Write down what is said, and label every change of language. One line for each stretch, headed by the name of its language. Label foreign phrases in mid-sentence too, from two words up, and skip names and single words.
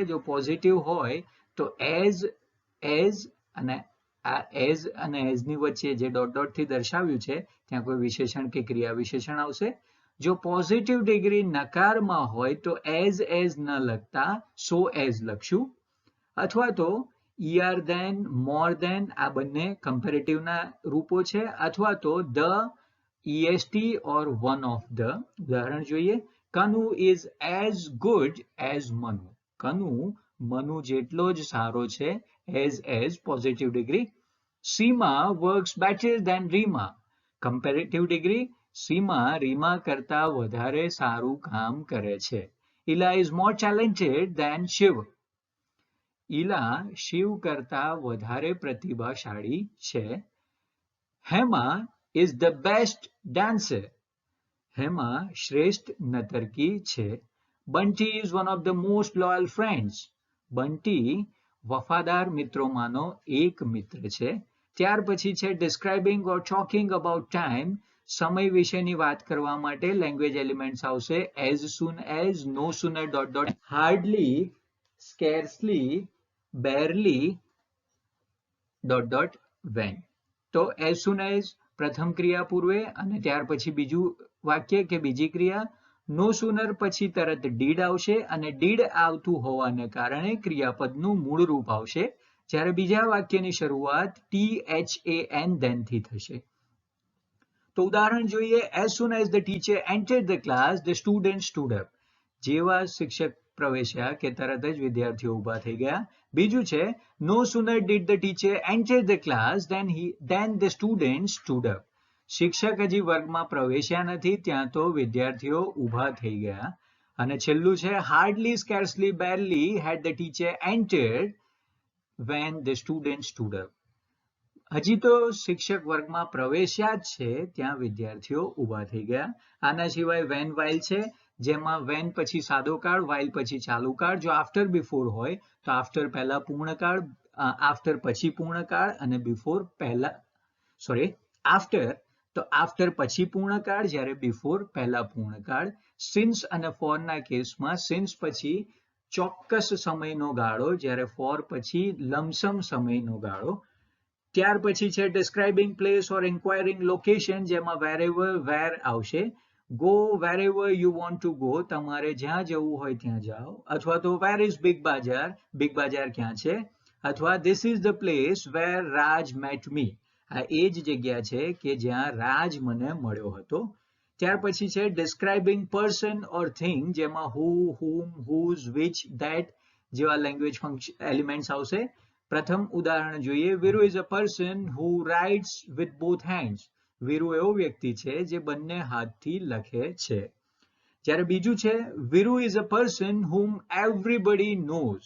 Gujarati: જો પોઝિટિવ હોય તો એઝ અને આ એઝ અને એઝની વચ્ચે જે ડોટ ડોટથી દર્શાવ્યું છે ત્યાં કોઈ વિશેષણ કે ક્રિયા વિશેષણ આવશે. જો પોઝિટિવ ડિગ્રી નકારમાં હોય તો એઝ ન લખતા
English: so as
Gujarati: લખશું, અથવા તો
English: ER then, more than
Gujarati: આ બંને કમ્પેરેટિવના રૂપો છે, અથવા તો
English: the, EST or one of the.
Gujarati: ઉદાહરણ જોઈએ, કનુ
English: is as good as
Gujarati: મનુ. કનુ મનુ જેટલો જ સારો છે,
English: as positive degree. સીમા works better than રીમા. comparative degree,
Gujarati: સીમા રીમા કરતા વધારે સારું કામ કરે છે. ઈલા
English: is more talented than
Gujarati: શિવ. ઈલા શિવ કરતા વધારે પ્રતિભાશાળી છે.
English: હેમા is the best dancer.
Gujarati: હેમા શ્રેષ્ઠ નર્તકી છે.
English: બંટી is one of the most loyal friends.
Gujarati: બંટી વફાદાર મિત્રોમાંનો એક મિત્ર છે. ત્યાર પછી છે
English: describing or talking about time.
Gujarati: સમય વિશેની વાત કરવા માટે
English: language elements આવશે as soon as, no sooner dot dot, hardly, scarcely, barely dot dot when.
Gujarati: તો
English: as soon as
Gujarati: પ્રથમ ક્રિયા પૂર્વે અને ત્યાર પછી બીજું વાક્ય કે બીજી ક્રિયા.
English: no sooner
Gujarati: પછી તરત ડીડ આવશે અને ડીડ આવતું હોવાને કારણે ક્રિયાપદનું મૂળ રૂપ આવશે, જ્યારે બીજા વાક્યની શરૂઆત
English: THAN then
Gujarati: થી થશે. તો ઉદાહરણ જોઈએ,
English: as soon as the teacher entered the class, the student stood up.
Gujarati: જેવા શિક્ષક પ્રવેશ્યા કે તરત જ વિદ્યાર્થીઓ ઊભા થઈ ગયા. બીજું છે,
English: no sooner did the teacher enter the class then the student stood up.
Gujarati: શિક્ષક હજી વર્ગમાં પ્રવેશ્યા નથી ત્યાં તો વિદ્યાર્થીઓ ઊભા થઈ ગયા. અને છેલ્લું છે
English: hardly, scarcely, barely had the teacher entered when the student stood up.
Gujarati: હજી તો શિક્ષક વર્ગમાં પ્રવેશ્યા જ છે ત્યાં વિદ્યાર્થીઓ ઊભા થઈ ગયા. આના સિવાય
English: when while
Gujarati: છે, જેમાં when પછી સાદો કાળ, while પછી ચાલુ કાળ. જો
English: after before
Gujarati: હોય તો after પહેલા પૂર્ણકાળ, after પછી પૂર્ણકાળ અને before પહેલા after તો after પછી પૂર્ણકાળ, જ્યારે before પહેલા પૂર્ણકાળ. since અને for ના કેસમાં since પછી ચોક્કસ સમયનો ગાળો, જ્યારે for પછી લમસમ સમયનો ગાળો. ત્યાર પછી છે
English: describing place or inquiring location, જેમાં wherever where આવશે. go wherever you want to go,
Gujarati: તમારે જ્યાં જવું હોય ત્યાં જાઓ. અથવા તો
English: where is
Gujarati: big bazaar ક્યાં છે.
English: અથવા this is the place where Raj met me,
Gujarati: આ એ જ જગ્યા છે કે જ્યાં રાજ મને મળ્યો હતો. ત્યાર પછી છે
English: describing person or thing, જેમાં who, whom, whose, which, that જેવા language elements આવશે.
Gujarati: પ્રથમ ઉદાહરણ જોઈએ.
English: વીરુ is a person who writes with both hands.
Gujarati: વીરુ એવો વ્યક્તિ છે જે બંને હાથથી લખે છે. જ્યારે બીજું છે
English: વીરુ is a person whom everybody knows.